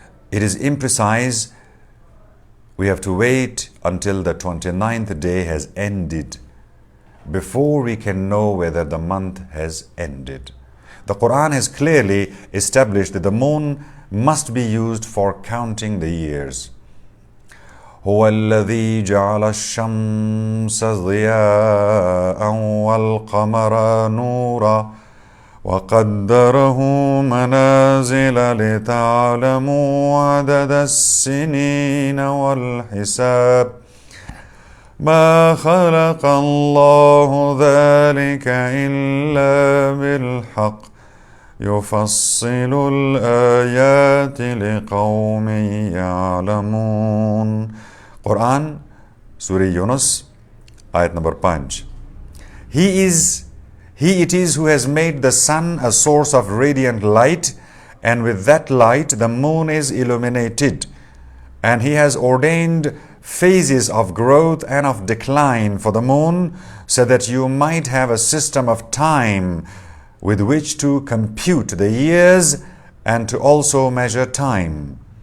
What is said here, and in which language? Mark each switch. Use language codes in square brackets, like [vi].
[en] It is imprecise. We have to wait until the 29th day has ended before we can know whether the month has ended. The Qur'an has clearly established that the moon must be used for counting the years. [ar] هو الذي جعل الشمس ضياء والقمر نورا وقدره منازل لتعلموا عدد السنين والحساب ما خلق الله ذلك إلا بالحق يفصل الآيات لقوم يعلمون. [en] Qur'an, Surah Yunus, ayat number 5. He it is who has made the sun a source of radiant light, and with that light the moon is illuminated. And he has ordained phases of growth and of decline for the moon, so that you might have a system of time with which to compute the years and to also measure time.